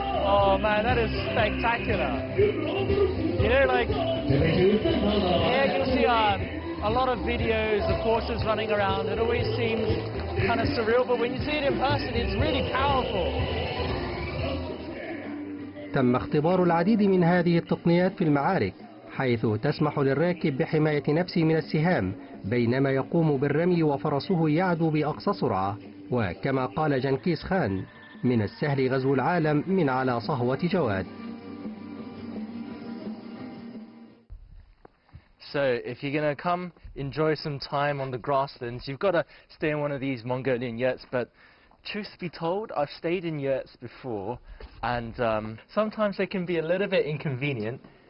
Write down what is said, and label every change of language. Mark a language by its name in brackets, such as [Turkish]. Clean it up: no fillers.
[English] Oh man, that is spectacular. You know, like, here you'll see a lot of videos of horses running around. It always seems kind of surreal, but when you see it in person, it's really powerful. [Arabic] تم اختبار العديد من هذه التقنيات في المعارك، حيث تسمح للراكب بحماية نفسه من السهام بينما يقوم بالرمي وفرسه يعدو بأقصى سرعة. وكما قال جنكيز خان: من السهل غزو العالم من على صهوة جواد. [English] So if you're going to come enjoy some time on the grasslands, you've got to stay in one of these Mongolian yurts. But truth be told, I've stayed in yurts before, and sometimes they can be a little bit inconvenient.